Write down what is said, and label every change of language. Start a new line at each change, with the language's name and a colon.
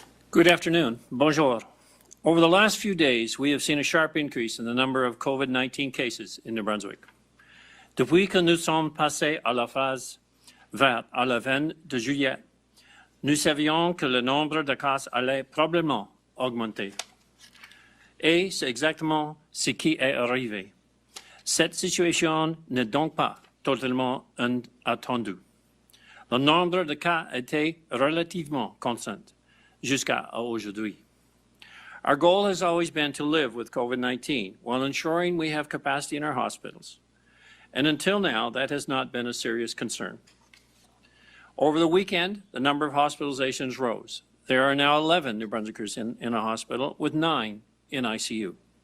English: Good afternoon.
French: Bonjour.
English: Over the last few days, we have seen a sharp increase in the number of COVID-19 cases in New Brunswick.
French: Depuis que nous sommes passés à la phase verte à la fin de juillet, nous savions que le nombre de cas allait probablement augmenter. Et c'est exactement ce qui est arrivé. Cette situation n'est donc pas totalement inattendue. Le nombre de cas était relativement constant jusqu'à aujourd'hui.
English: Our goal has always been to live with COVID-19 while ensuring we have capacity in our hospitals. And until now, that has not been a serious concern. Over the weekend, the number of hospitalizations rose. There are now 11 New Brunswickers in a hospital, with 9 in ICU.